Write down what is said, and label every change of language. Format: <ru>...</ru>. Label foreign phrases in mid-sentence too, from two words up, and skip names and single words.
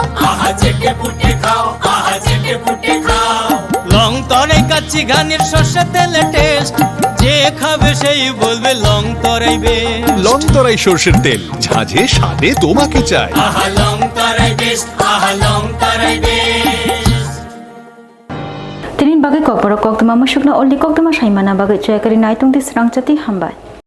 <bn>আহা চেটে পুটে খাও আহা চেটে পুটে খাও লং তরাই কাচ্চি ঘানির সর্ষে তেলে টেস্ট যে খাবে সেই বলবে লং তরাই বেশ লং তরাই সরষের তেল ঝাঁঝে স্বাদে তোমাকে চাই আহা লং তরাই বেশ আহা লং তরাই বেশ</bn> <trp>Tinin bagai Kokborok Koktwma masukna oldi Koktwma Saimana bagai Chayakari Naitung di Swrangchati Hambai.</trp>